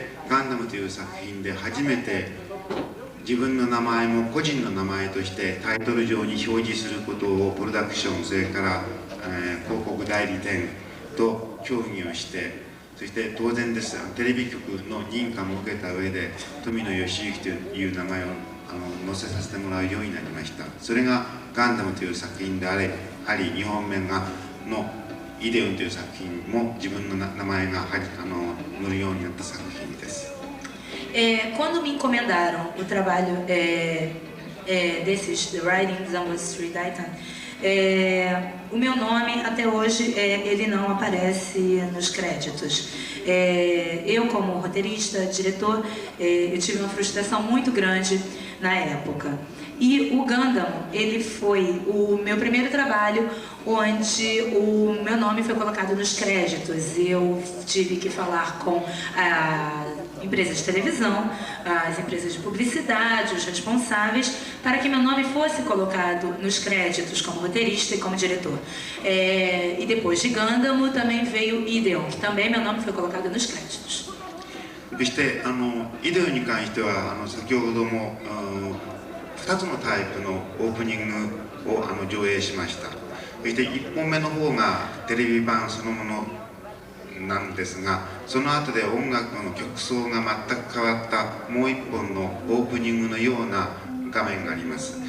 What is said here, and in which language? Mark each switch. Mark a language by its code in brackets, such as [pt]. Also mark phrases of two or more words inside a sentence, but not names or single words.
[ja] ガンダムという作品で初めて自分の名前も個人の名前としてタイトル上に表示することをプロダクション、それから、広告代理店と協議をして、そして当然です、テレビ局の認可も受けた上で富野義行という名前を載せさせてもらうようになりました。それがガンダムという作品であり、2本目のイデオンという作品も自分の名前が載るようになった作品です。 [pt] Quando me encomendaram o trabalho desses [en] writings on the Street Titan, [pt] o meu nome até hoje ele não aparece nos créditos. Eu como roteirista, diretor, eu tive uma frustração muito grande na época. E o Gundam, ele foi o meu primeiro trabalho onde o meu nome foi colocado nos créditos. Eu tive que falar com a empresa de televisão, as empresas de publicidade, os responsáveis, para que meu nome fosse colocado nos créditos como roteirista e como diretor. E depois de Gundam também veio Ideon, que também meu nome foi colocado nos créditos. [ja] そしてイデオに関しては先ほども2つのタイプのオープニングを上映しました。そして1本目の方がテレビ版そのものなんですが、その後で音楽の曲奏が全く変わったもう1本のオープニングのような画面があります。